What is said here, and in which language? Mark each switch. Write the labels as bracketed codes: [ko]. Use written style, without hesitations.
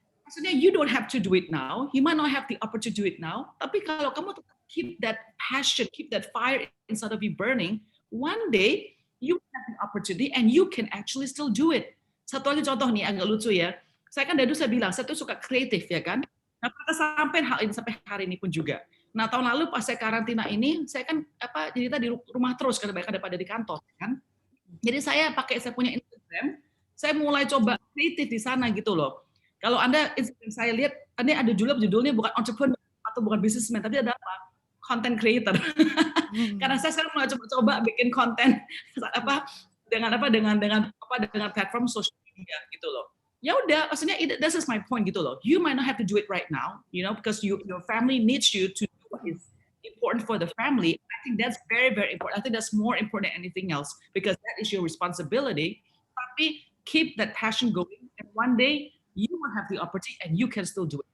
[en] Maksudnya you don't have to do it now. You might not have the opportunity to do it now. [id] Tapi kalau kamu tetap [en] keep that passion, keep that fire inside of you burning, one day you have the opportunity and you can actually still do it. [id] Satu lagi contoh nih agak lucu ya. Saya kan dari dulu saya bilang saya tuh suka kreatif ya kan. Nah, sampai hal ini sampai hari ini pun juga. Nah, tahun lalu pas saya karantina ini, saya kan jadi di rumah terus karena banyak daripada di kantor kan. Jadi saya punya Instagram, saya mulai coba kreatif di sana gitu loh. Kalau Anda Instagram saya lihat, ini ada judulnya bukan entrepreneur atau bukan businessman, tapi ada apa? Content creator. Karena saya sekarang mulai coba bikin konten dengan platform sosial media gitu loh. Ya udah, maksudnya [en] this is my point [id] gitu loh. [en] You might not have to do it right now, because your family needs you to do what is important for the family. I think that's very, very important. I think that's more important than anything else because that is your responsibility. Tapi keep that passion going, and one day you will have the opportunity and you can still do it.